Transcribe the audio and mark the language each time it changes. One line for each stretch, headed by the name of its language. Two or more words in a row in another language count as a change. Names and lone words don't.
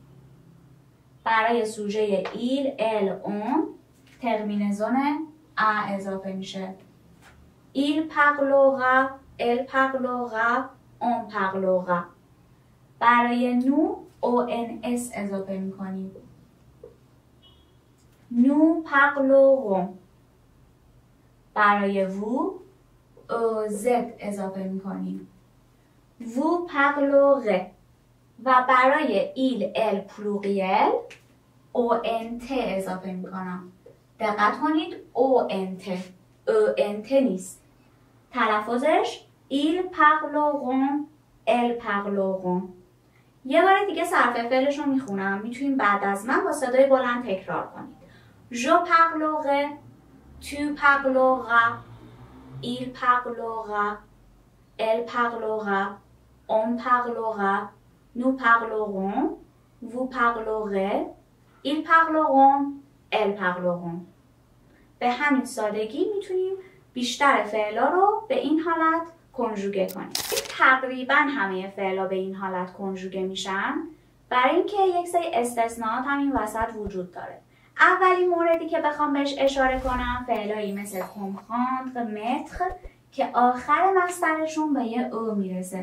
Persian: برای سوژه
French: il, elle, on
Persian: ترمینزون اضافه میشه.
French: il parlera، elle parlera، on parlera.
Persian: برای نو او ان اس اضافه میکنیم.
French: nous parlerons.
Persian: برای وو زد اضافه میکنیم.
French: vous parlerez.
Persian: و برای
French: ils elles pluriel
Persian: ont اضافه میکنم. دقت کنید ont نیست.
French: تلفظش ils parleront elles parleront.
Persian: یه بار دیگه صرف فعلش رو میخونم. میتونیم بعد از من با صدای بلند تکرار کنید.
French: je parlerai, tu parleras, il parlera, elle parlera, on parlera, nous parlerons, vous parlerez, ils parleront, elles parleront.
Persian: به همین سادگی میتونیم بیشتر فعلا رو به این حالت کنجوگه کنیم. تقریبا همه فعلا به این حالت کنجوگه میشن. برای اینکه یک سری استثناءات هم این وسط وجود داره. اولین موردی که بخوام بهش اشاره کنم فعلایی مثل comprendre، متر که آخر مصدرشون به یه او میرسه.